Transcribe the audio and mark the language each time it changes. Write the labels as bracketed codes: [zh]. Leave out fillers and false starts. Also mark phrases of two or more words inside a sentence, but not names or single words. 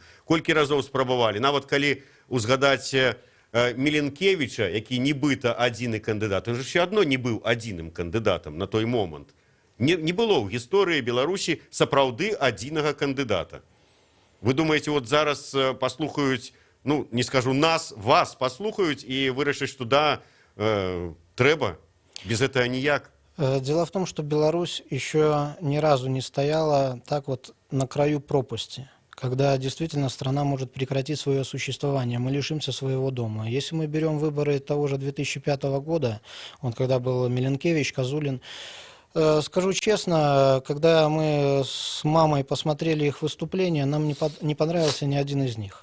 [be] Колькі разоў спрабавалі, нават калі узгадаць Міленкевіча, які нібыта адзіны кандыдат, ён жа ўсё адно не быў адзіным кандыдатам на той момант. Не было ў гісторыі Беларусі сапраўды адзінага кандыдата. Вы думаеце, вот зараз паслухаюць, ну, не скажу нас, вас паслухаюць і вырашаць, што да, трэба, [ru] без этого ніяк? Дело в том, что Беларусь еще ни разу не стояла так вот на краю пропасти, когда действительно страна может прекратить свое существование, мы лишимся своего дома. Если мы берем выборы того же 2005 года, вот когда был Миленкевич, Козулин, скажу честно, когда мы с мамой посмотрели их выступления, нам не понравился ни один из них.